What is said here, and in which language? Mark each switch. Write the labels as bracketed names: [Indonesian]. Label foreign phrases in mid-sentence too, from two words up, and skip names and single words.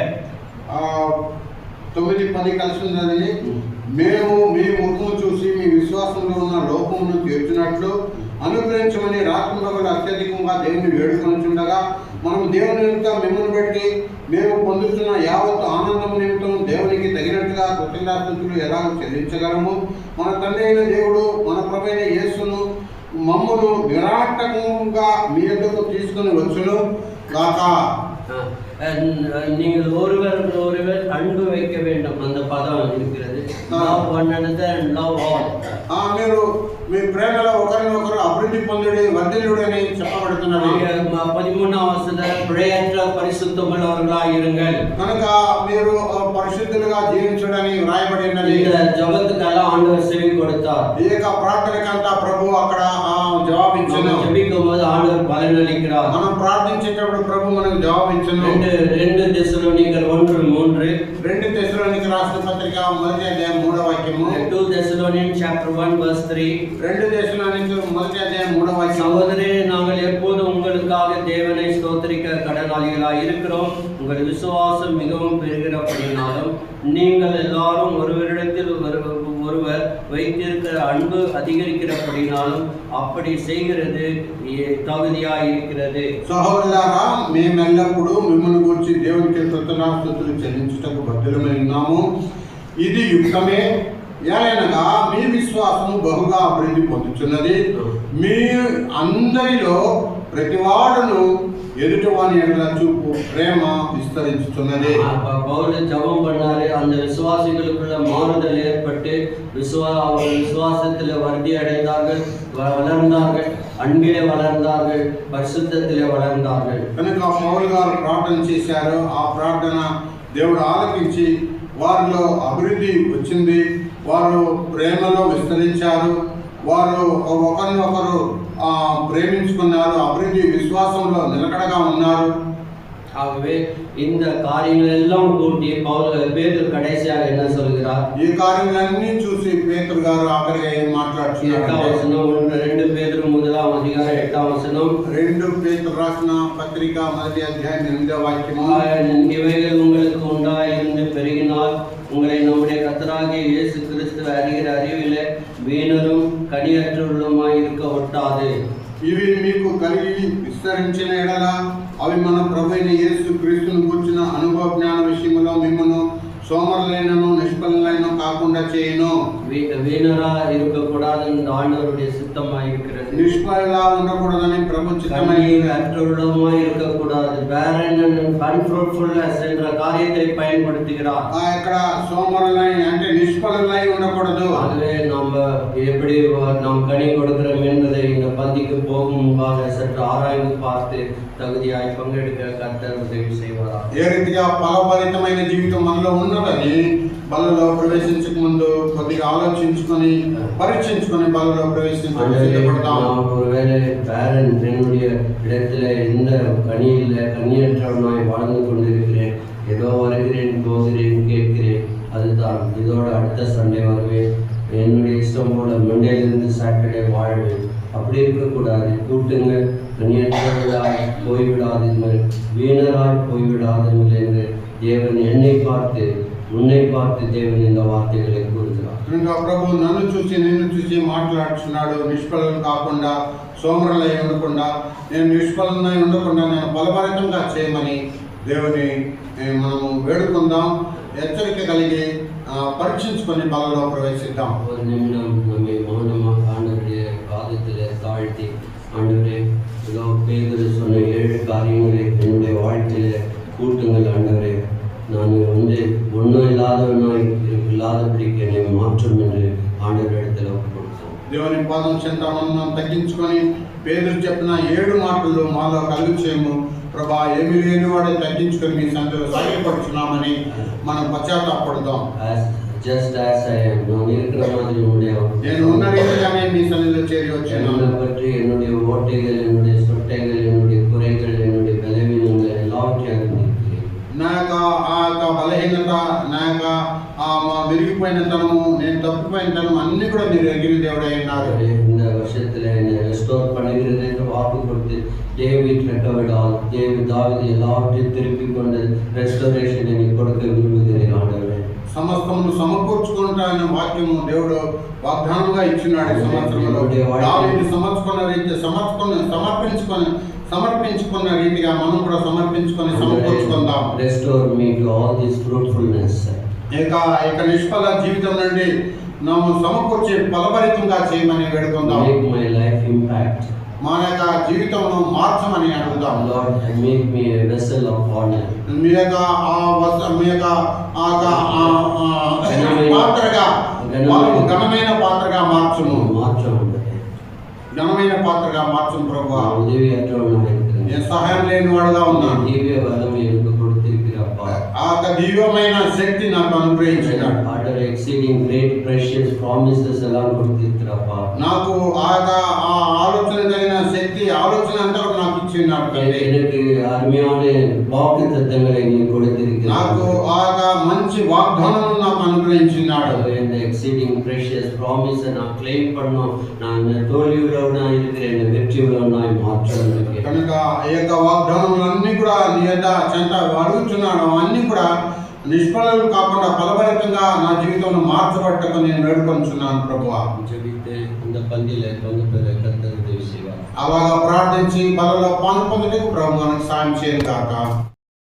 [Telugu] 9-10 కలిసి ఉన్నది. మేము మీ ముఖము చూసి మీ విశ్వాసంలో ఉన్న లోపమును తీర్చినట్లు అనుగ్రహించమని రాత్రింబగలు అత్యధికంగా దేవుని వేడుకొనుచుండగా మనం దేవుని నిమిత్తం మిమ్మల్ని బట్టి మేము పొందుతున్న యావత్తు ఆనందం నిమిత్తం దేవునికి తగినట్టుగా కృతజ్ఞతాస్తుతులు ఎలాగ చెల్లించగలము. మన తండ్రి అయిన దేవుడు మన ప్రభువైన యేసును మమ్మను నిరాటకంగా మీ యొద్దకు తీసుకొని వచ్చును గాక. [Tamil] நீங்கள் ஒருவர் அன்பு வைக்க வேண்டும். அந்த பதம் இருக்கிறது. [English] Love one another and love all. [Telugu] మీరు మీ ప్రేమలో ఒకరినొకరు అభివృద్ధి పొందుడి వర్ధిల్లుడి అని చెప్పబడుతున్నది. 13వ వచనం [Tamil] பிழையற்ற பரிசுத்தமுள்ளவர்களாய் இருங்கள். [Telugu] కనుక మీరు పరిశుద్ధులుగా జీవించడని వ్రాయబడి ఉన్నది. [Tamil] இந்த ஜெபத்துக்கெல்லாம் ஆண்டவர் செவி கொடுத்தார். [Telugu] ఈ యొక్క ప్రార్థనకంతా ప్రభు అక్కడ జవాబిచ్చెను. [Tamil] ஜெபிக்கும்போது ஆண்டவர் பலனளிக்கிறார். [Telugu] మనం ప్రార్థించేటప్పుడు ప్రభు మనకు జవాబిచ్చెను. [Tamil] 2 தெசலோனிக்கர் 1:3. [Telugu] 2 తెస్సలోనికీ రాసిన పత్రిక 1వ అధ్యాయం 3వ వాక్యము. [English] 2 Thessalonians chapter 1 verse 3. [Telugu] 2 తెస్సలోనికీ 1వ అధ్యాయం 3వ వాక్యం. [Tamil] சகோதரரே, நாங்கள் எப்போதும் உங்களுக்காக தேவனை ஸ்தோத்திரிக்க கடனாளிகளாய் இருக்கிறோம். உங்கள் விசுவாசம் மிகவும் பெருகிறபடியினாலும் நீங்கள் எல்லாரும் ஒருவரிடத்தில் ஒருவர் வைத்திருக்கிற அன்பு அதிகரிக்கிறபடினாலும் அப்படி செய்கிறது தகுதியாய் இருக்கிறது. [Telugu] సహోదరులారా, మేమెల్లప్పుడూ మిమ్మల్ని గురించి దేవునికి కృతజ్ఞతాస్తుతులు చెల్లించుటకు బద్ధులమై ఉన్నాము. ఇది యుక్తమే. ఏలైనగా మీ విశ్వాసము బహుగా అభివృద్ధి పొందుతున్నది. మీ అందరిలో ప్రతివాడును ఎదుటివాని ఎడల చూపు ప్రేమ విస్తరించుతున్నది. [Tamil] பவுல் ஜெபம் பண்ணாரு. அந்த விசுவாசிகளுக்குள்ள மாறுதல் ஏற்பட்டு விசுவாசத்தில் வர்த்தி அடைந்தார்கள், வளர்ந்தார்கள், அன்பிலே வளர்ந்தார்கள், பரிசுத்தத்திலே வளர்ந்தார்கள். [Telugu] కనుక పౌలు గారు ప్రార్థన చేశారు. ఆ ప్రార్థన దేవుడు ఆలకించి వారిలో అభివృద్ధి వచ్చింది. వారు ప్రేమలో విస్తరించారు. వారు ఒకరినొకరు ప్రేమించుకున్నారు. అభివృద్ధి విశ్వాసంలో నిలకడగా ఉన్నారు. [Tamil] ஆகவே இந்த காரியங்கள் எல்லாம் கூட்டி பேதுரு கடைசியாக என்ன சொல்கிறார்? [Telugu] ఈ కార్యములన్నీ చూసి పేతురు గారు ఆఖరిగా ఏం మాట్లాడుతున్నారు? 2 பேதுரு 1వ అధ్యాయం 8వ వచనం. 2 పేతురు రాసిన పత్రిక 1వ అధ్యాయం 8వ వాక్యము. [Tamil] இவைகள் உங்களுக்கு உண்டாயிருந்து பெருகினால் உங்களை நம்முடைய கர்த்தராகிய இயேசு கிறிஸ்து அறிகிற அறிவிலே வீணரும் கனியற்றவர்களுமாய் இருக்க ஒட்டாது. [Telugu] ఇవి మీకు కలిగి విస్తరించిన ఎడల అవి మన ప్రభువైన యేసు క్రీస్తును గూర్చిన అనుభవ జ్ఞాన విషయంలో మిమ్మల్ని సోమరులైనను నిష్ఫలులైన కాకుండా చేయను. [Tamil] வீணரா இருக்கக்கூடாது என்று ஆண்டவருடைய சித்தமாய் இருக்கிறது. [Telugu] నిష్ఫలులా ఉండకూడదని ప్రభు చిత్తమై [Tamil] கனியற்றவர்களுமாய் இருக்கக்கூடாது. [English] barren and unfruitfulness [Tamil] என்ற காரியத்தை பயன்படுத்துகிறார். [Telugu] ఇక్కడ సోమరులై అంటే నిష్ఫలులై ఉండకూడదు. [Tamil] அதுவே நம்ம எப்படி நாம் கனி கொடுக்கிறோம் என்பதை இந்த பந்திக்கு போகும் முன்பாக சற்று ஆராய்ந்து பார்த்து தகுதியாய் பங்கெடுக்க கர்த்தர் உதவி செய்வாரா. [Telugu] ఏ రీతిగా ఫలభరితమైన జీవితం మనలో ఉన్నదని బలలో ప్రవేశించక ముందు కొద్దిగా ఆలోచించుకొని పరీక్షించుకొని బలలో ప్రవేశించబడతాం. [Tamil] ஒருவேளை பேரன் என்னுடைய இடத்துல எந்த கனியற்றவனாய் வாழ்ந்து கொண்டிருக்கிறேன், ஏதோ வருகிறேன், போகிறேன், கேட்கிறேன், அதுதான் இதோட அடுத்த சண்டே வருவேன், என்னுடைய இஷ்டம் போல மண்டேலிருந்து சாட்டர்டே வாழ்வேன். அப்படி இருக்கக்கூடாது. கூட்டுங்கள், கனியற்றவர்களாய் போய்விடாதீர்கள், வீணராய் போய்விடாதீர்கள் என்று தேவன் என்னை பார்த்து உன்னை பார்த்து தேவன் இந்த வார்த்தைகளை கூறுகிறார். [Telugu] ఇంకా ప్రభు నన్ను చూసి నిన్ను చూసి మాట్లాడుతున్నాడు. నిష్ఫలం కాకుండా సోమరులై ఉండకుండా నేను నిష్ఫలమై ఉండకుండా నేను ఫలభరితంగా చేయమని దేవుని మనము వేడుకుందాం. హెచ్చరిక కలిగి పరీక్షించుకొని బలలో ప్రవేశిద్దాం. [Tamil] ஒரு நிமிடம் நம்மை மௌனமாக ஆண்டவருடைய பாதத்தில் தாழ்த்தி, ஆண்டவரே, இதோ பேதுரு சொன்ன 7 காரியங்களை என்னுடைய வாழ்க்கையில் கூட்டுங்கள் ஆண்டவரே. நான் ஒன்றும் இல்லாதபடிக்கு என்னை மாற்றும் என்று ஆண்டவர் இடத்துல ஒப்புக்கொடுத்தோம். [Telugu] దేవుని పాదం చెంత మనం తగ్గించుకొని పేదలు చెప్పిన 7 మాటలు మాలో కలుగు చేయము. ప్రభా, ఏమీ లేని వాడే తగ్గించుకొని మీ సంతలో సాయపడుచున్నామని మనం పశ్చాత్తాపడదాం. [English] Just as I am, [Tamil] நான் இருக்கிற மாதிரி [Telugu] నేను ఉన్న రీతిగానే మీ సన్నిధిలో చేరి వచ్చాను. [Tamil] என்னை பற்றி என்னுடைய ஓட்டைகள், என்னுடைய சொட்டைகள், என்னுடைய குறைகள், என்னுடைய பலவீனங்கள் எல்லாவற்றையும் அறிந்திருக்கிறேன். [Telugu] నా యొక్క బలహీనత, నా యొక్క విరిగిపోయినతనము, నేను తప్పిపోయినతనం అన్ని కూడా మీరు ఎరిగిన దేవుడై ఉన్నారు. [Tamil] இந்த வருஷத்துல என்னை ரெஸ்டோர் பண்ணுகிறது என்று வாக்கு கொடுத்து டேவிட் ரெக்கவர்டால் தாவீது எல்லாவற்றையும் திருப்பி கொண்டு ரெஸ்டோரேஷன் எனக்கு கொடுக்க விரும்புகிறேன் ஆண்டவரே. [Telugu] సమస్తమును సమకూర్చుకుంటానన్న వాక్యము దేవుడు వాగ్దానంగా ఇచ్చినాడు. సంవత్సరంలో దావీదు సమర్పించుకున్న రీతిగా మనం కూడా సమర్పించుకొని సమకూర్చుకుందాం. [English] Restore me to all this fruitfulness. [Telugu] ఇక నిష్ఫల జీవితం నుండి నన్ను సమకూర్చి ఫలభరితంగా చేయమని వేడుకుందాం. [English] Make my life impact. [Telugu] మన యొక్క జీవితంలో మార్చమని అడుగుతాం. [English] Lord, make me a vessel of honor. [Telugu] మీ యొక్క మీ యొక్క పాత్రగా ఘనమైన పాత్రగా మార్చుము. ఘనమైన పాత్రగా మార్చుము ప్రభువా. నేను సహాయం లేని వాడుగా ఉన్నాను. ఆ యొక్క దివ్యమైన శక్తి నాకు అనుగ్రహించినాడు. [English] Exceeding great precious promises [Tamil] எல்லாம் கொடுத்திருக்கிறப்பா. [Telugu] నాకు ఆ ఆలోచన కలిగిన శక్తి ఆలోచన అంతా నాకు ఇచ్చినాడు. [Tamil] எனக்கு அருமையான வாக்குத்தத்தங்களை நீ கொடுத்திருக்கிறாய். [Telugu] నాకు ఆ మంచి వాగ్దానాలను నాకు అనుగ్రహించినాడు. [Tamil] இந்த [English] exceeding precious promise [Tamil] நான் claim பண்ணோம். நான் தோல்வி உள்ளவனா இருக்கிறேன், வெற்றி உள்ளவனாய் மாற்றணும். [Telugu] కనుక ఈ యొక్క వాగ్దానములన్నీ కూడా నీ యొక్క చెంత అడుగుతున్నాడు. అన్నీ కూడా నిష్ఫలం కాకుండా ఫలభరితంగా నా జీవితంలో మార్చబట్టకు నేను వేడుకొంచున్నాను ప్రభువా. [Tamil] ஜெபித்து இந்த பந்தியில பங்கு பெற கர்த்தர் உதவி செய்வார். [Telugu] అలాగా ప్రార్థించి బలలో పాలు పొందుటకు ప్రభు మనకు సాయం చేయను కాక.